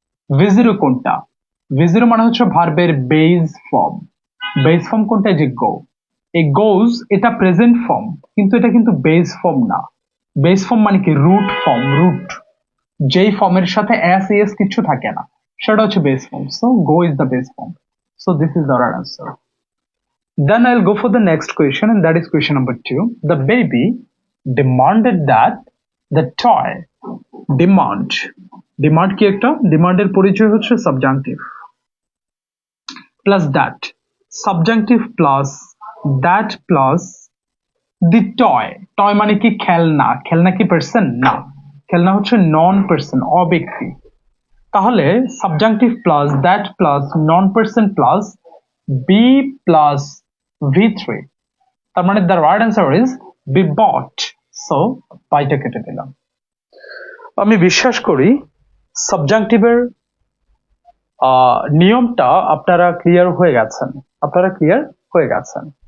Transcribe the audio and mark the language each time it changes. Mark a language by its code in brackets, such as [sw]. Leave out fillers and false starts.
[bn] V0 কোনটা? V0 মানে হচ্ছে ভার্বের বেস ফর্ম। বেস ফর্ম কোনটা? যে গো। এই গোজ এটা প্রেজেন্ট ফর্ম, কিন্তু এটা কিন্তু বেস ফর্ম না। বেস ফর্ম মানে কি? Root form. রুট যেই ফর্মের সাথে এস এস কিছু থাকে না, সেটা হচ্ছে base form. [en] So go is the base form. So this is the right answer. Then I'll go for the next question, and that is question number 2. The baby demanded that the toy demand [bn] কি একটা? [en] demand [bn] এর পরিচয় হচ্ছে [en] subjunctive plus that, subjunctive plus that plus the toy [bn] মানে কি? খেলনা। খেলনা কি পার্সন? না, খেলনা হচ্ছে নন পার্সন, অব্যক্তি। তাহলে [en] subjunctive plus that plus non person plus be plus V3, [bn] তার মানে [en] The right answer is be bought. [bn] So বাইটা কেটে দিলাম। আমি বিশ্বাস করি সাবজাংটিভের নিয়মটা আপনারা ক্লিয়ার হয়ে গেছেন।